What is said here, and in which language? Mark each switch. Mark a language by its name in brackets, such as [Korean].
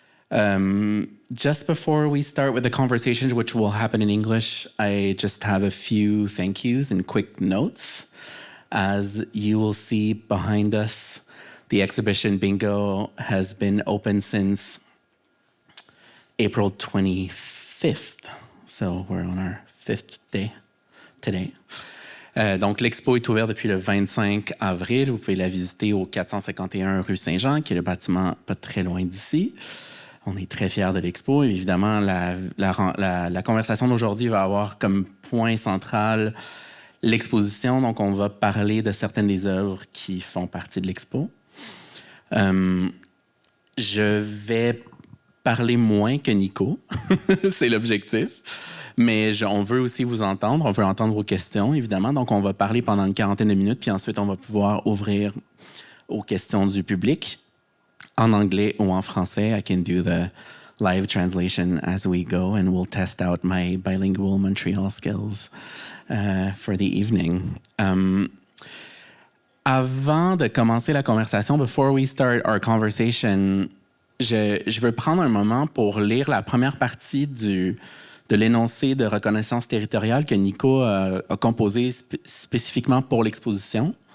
[English] Just before we start with the conversation, which will happen in English, I just have a few thank yous and quick notes. As you will see behind us, the exhibition Bingo has been open since April 25th. So we're on our 5th day today. [French] Donc, l'expo est ouverte depuis le 25 avril. Vous pouvez la visiter au 451 rue Saint-Jean, qui est le bâtiment pas très loin d'ici. On est très fiers de l'expo. Évidemment, la conversation d'aujourd'hui va avoir comme point central l'exposition. Donc, on va parler de certaines des œuvres qui font partie de l'expo. Je vais parler moins que Nico. C'est l'objectif. Mais on veut aussi vous entendre. On veut entendre vos questions, évidemment. Donc, on va parler pendant une quarantaine de minutes, puis ensuite, on va pouvoir ouvrir aux questions du public en anglais ou en français. [English] I can do the live translation as we go, and we'll test out my bilingual Montreal skills for the evening. [French] Avant de commencer la conversation, [English] before we start our conversation, [French] je veux prendre un moment pour lire la première partie de l'énoncé de reconnaissance territoriale que Nico a composé spécifiquement pour l'exposition.